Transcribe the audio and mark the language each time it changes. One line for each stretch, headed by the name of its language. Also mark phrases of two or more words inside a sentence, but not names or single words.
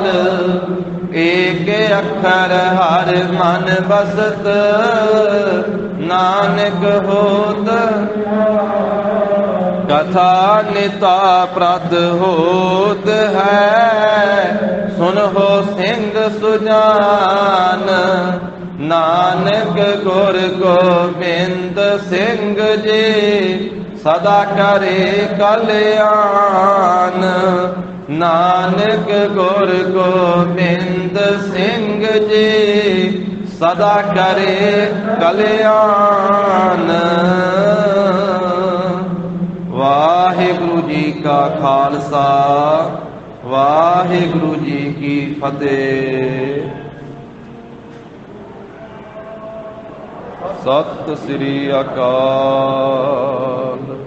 Braj: एक अखर हर मन बसत नानक होत। कथा निता प्रद होत है सुन हो सिंह सुजान। नानक गुर गोबिंद सिंह जी सदा करे कल्याण। नानक गुर गोबिंद सिंह जी सदा करे कल्याण।
Punjabi: ਵਾਹਿਗੁਰੂ ਜੀ ਕਾ ਖ਼ਾਲਸਾ ਵਾਹਿਗੁਰੂ ਜੀ ਕੀ ਫ਼ਤਹਿ। ਸਤਿ ਸ੍ਰੀ ਅਕਾਲ।